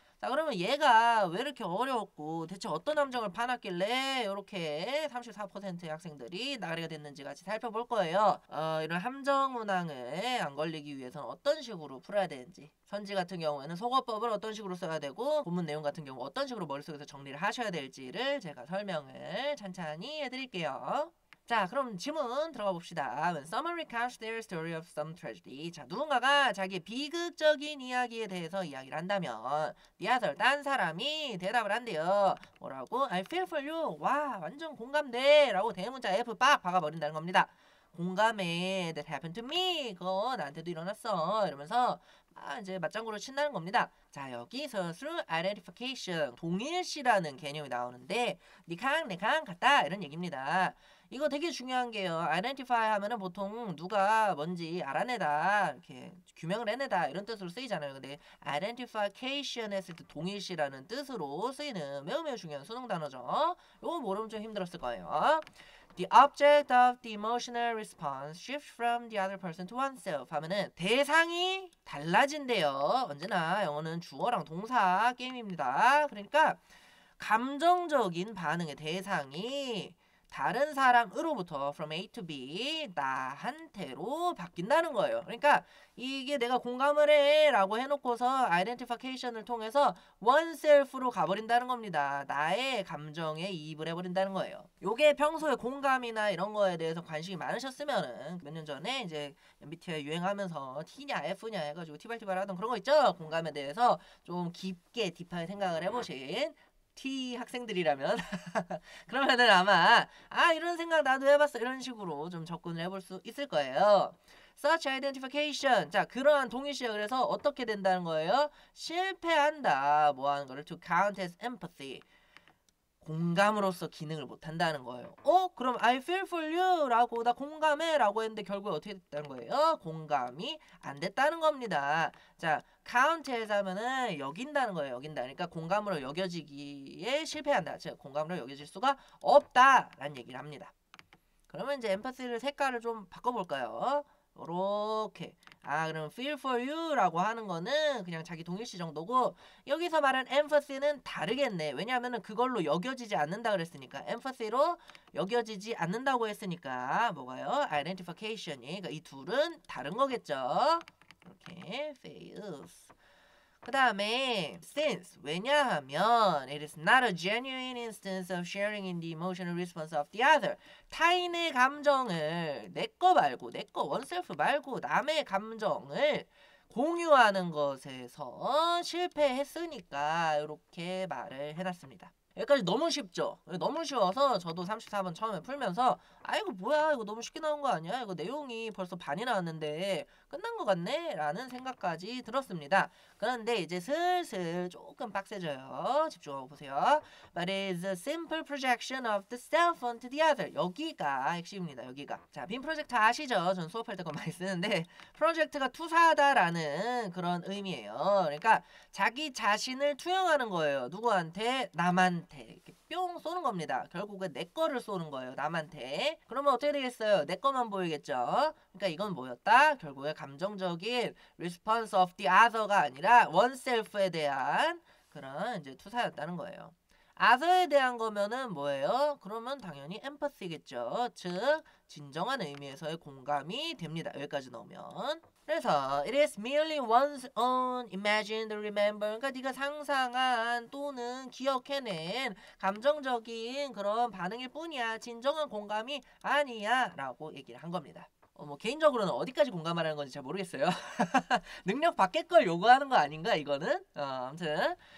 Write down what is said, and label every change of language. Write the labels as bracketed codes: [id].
[ko] 자, 그러면 얘가 왜 이렇게 어려웠고 대체 어떤 함정을 파놨길래 이렇게 34%의 학생들이 나가리가 됐는지 같이 살펴볼 거예요. 이런 함정 문항을 안 걸리기 위해서는 어떤 식으로 풀어야 되는지, 선지 같은 경우에는 속어법을 어떤 식으로 써야 되고 본문 내용 같은 경우 어떤 식으로 머릿속에서 정리를 하셔야 될지를 제가 설명을 찬찬히 해드릴게요. 자, 그럼 질문 들어가 봅시다. [en] When someone recounts their story of some tragedy. [ko] 자, 누군가가 자기의 비극적인 이야기에 대해서 이야기를 한다면 [en] the other, [ko] 딴 사람이 대답을 한대요. 뭐라고? [en] I feel for you. [ko] 와, 완전 공감돼. 라고 대문자 F 빡 박아버린다는 겁니다. 공감해. [en] That happened to me. [ko] 그거 나한테도 일어났어. 이러면서 이제 맞장구를 친다는 겁니다. 자, 여기서 [en] through identification, [ko] 동일시라는 개념이 나오는데 니캉 내캉 같다 이런 얘기입니다. 이거 되게 중요한 게요. identify 하면은 보통 누가 뭔지 알아내다, 이렇게 규명을 해내다 이런 뜻으로 쓰이잖아요. 근데 identification 했을 때 동일시라는 뜻으로 쓰이는 매우 중요한 수능 단어죠. 이거 모르면 좀 힘들었을 거예요. [en] The object of the emotional response shifts from the other person to oneself [ko] 하면은 대상이 달라진대요. 언제나 영어는 주어랑 동사 게임입니다. 그러니까 감정적인 반응의 대상이 다른 사람으로부터 [en] from A to B, [ko] 나한테로 바뀐다는 거예요. 그러니까 이게 내가 공감을 해 라고 해놓고서 identification을 통해서 oneself로 가버린다는 겁니다. 나의 감정에 이입을 해버린다는 거예요. 요게 평소에 공감이나 이런 거에 대해서 관심이 많으셨으면은 몇 년 전에 이제 MBTI 유행하면서 T냐 F냐 해가지고 티발티발 하던 그런 거 있죠? 공감에 대해서 좀 깊게 딥하게 생각을 해보신 T 학생들이라면 그러면은 아마 이런 생각 나도 해봤어 이런 식으로 좀 접근을 해볼 수 있을 거예요. [en] Such identification. [ko] 자, 그러한 동일시에 그래서 어떻게 된다는 거예요? 실패한다. 뭐 하는 거를 [en] to count as empathy. [ko] 공감으로서 기능을 못한다는 거예요. 그럼 [en] I feel for you [ko] 라고 나 공감해 라고 했는데 결국에 어떻게 됐다는 거예요? 공감이 안 됐다는 겁니다. 자, count as 하면은 여긴다는 거예요. 여긴다. 그러니까 공감으로 여겨지기에 실패한다. 즉 공감으로 여겨질 수가 없다 라는 얘기를 합니다. 그러면 이제 empathy를 색깔을 좀 바꿔볼까요? 요렇게. 그럼 [en] feel for you [ko] 라고 하는 거는 그냥 자기 동일시 정도고, 여기서 말한 empathy는 다르겠네. 왜냐하면은 그걸로 여겨지지 않는다 그랬으니까, empathy로 여겨지지 않는다고 했으니까 뭐가요? identification이. 그러니까 이 둘은 다른 거겠죠. 이렇게 fails. 그 다음에 [en] since, [ko] 왜냐하면 [en] it is not a genuine instance of sharing in the emotional response of the other. [ko] 타인의 감정을 내 거 말고, 내 거 원셀프 말고 남의 감정을 공유하는 것에서 실패했으니까 이렇게 말을 해놨습니다. 여기까지 너무 쉽죠? 너무 쉬워서 저도 34번 처음에 풀면서 이거 뭐야, 이거 너무 쉽게 나온 거 아니야? 이거 내용이 벌써 반이 나왔는데 끝난 것 같네? 라는 생각까지 들었습니다. 그런데 이제 슬슬 조금 빡세져요. 집중하고 보세요. [en] But it is a simple projection of the self onto the other. [ko] 여기가 핵심입니다. 여기가. 자, 빔 프로젝트 아시죠? 전 수업할 때 그거 많이 쓰는데 프로젝트가 투사하다라는 그런 의미예요. 그러니까 자기 자신을 투영하는 거예요. 누구한테? 남한테. 이렇게 뿅 쏘는 겁니다. 결국은 내 거를 쏘는 거예요. 남한테. 그러면 어떻게 되겠어요? 내 거만 보이겠죠? 그러니까 이건 뭐였다? 결국에 감정적인 [en] response of the other [ko] 가 아니라 oneself에 대한 그런 이제 투사였다는 거예요. other에 대한 거면은 뭐예요? 그러면 당연히 empathy겠죠. 즉 진정한 의미에서의 공감이 됩니다. 여기까지 넣으면. 그래서 [en] it is merely one's own imagined remember. [ko] 그러니까 네가 상상한 또는 기억해낸 감정적인 그런 반응일 뿐이야. 진정한 공감이 아니야 라고 얘기를 한 겁니다. 뭐 개인적으로는 어디까지 공감하라는 건지 잘 모르겠어요. 능력 밖의 걸 요구하는 거 아닌가 이거는? 아무튼